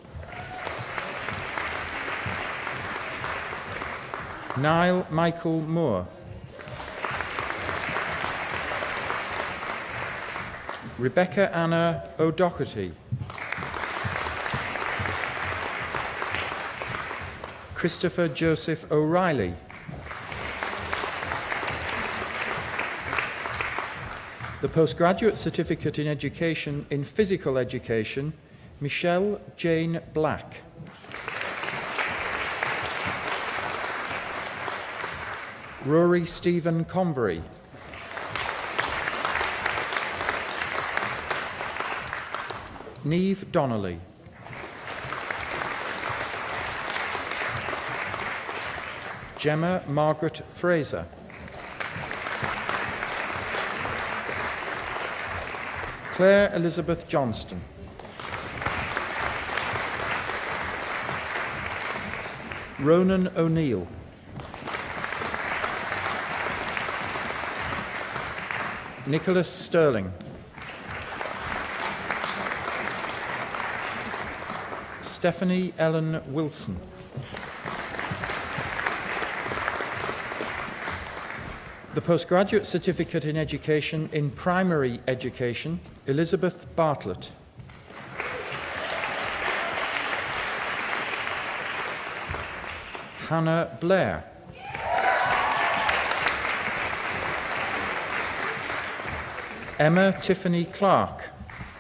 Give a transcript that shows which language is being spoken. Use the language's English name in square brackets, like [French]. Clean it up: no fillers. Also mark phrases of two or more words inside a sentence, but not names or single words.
[English] Niall Michael Moore. Rebecca Anna O'Doherty. Christopher Joseph O'Reilly. The Postgraduate Certificate in Education in Physical Education, Michelle Jane Black. Rory Stephen Convery. Neve Donnelly. Gemma Margaret Fraser. Claire Elizabeth Johnston. Ronan O'Neill. Nicholas Sterling. Stephanie Ellen Wilson. The Postgraduate Certificate in Education in Primary Education, Elizabeth Bartlett. Hannah Blair. Emma Tiffany Clark.